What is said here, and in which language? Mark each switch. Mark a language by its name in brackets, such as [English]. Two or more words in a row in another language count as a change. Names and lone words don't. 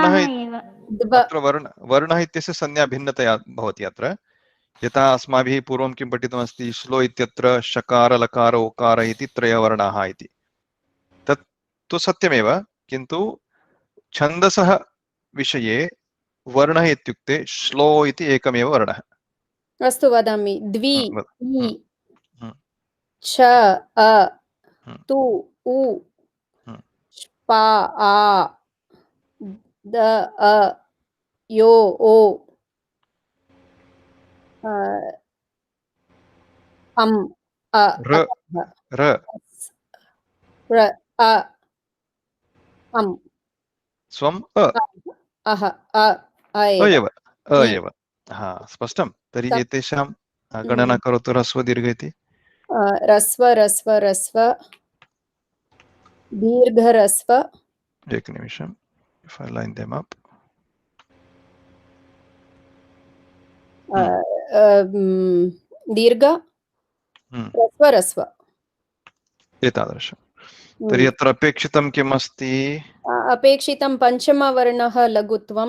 [Sanskrit] वर्णः इत्यस्य संज्ञा भिन्नतया भवति अत्र यथा अस्माभिः पूर्वं किं पठितमस्ति श्लो इत्यत्र शकार लकार ओकार इति त्रयवर्णाः इति तत् तु सत्यमेव किन्तु छन्दसः विषये वर्णः इत्युक्ते श्लो इति एकमेव वर्णः अस्तु वदामि द्वि छ अ तु उ पा आ द अ यो ओ अम् अ र र र अ अम् स्वम् अ अह अ एव अ एव हा स्पष्टं तर्हि एतेषां गणना करोतु ह्रस्व दीर्घ इति रस्व रस्व रस्व दीर्घ रस्व [English] एकनिमिषम् if I line them up [Sanskrit] दीर्घ रस्व रस्व एतादृशं तर्हि अत्र अपेक्षितं किम् अस्ति अपेक्षितं पञ्चमवर्णः लघुत्वं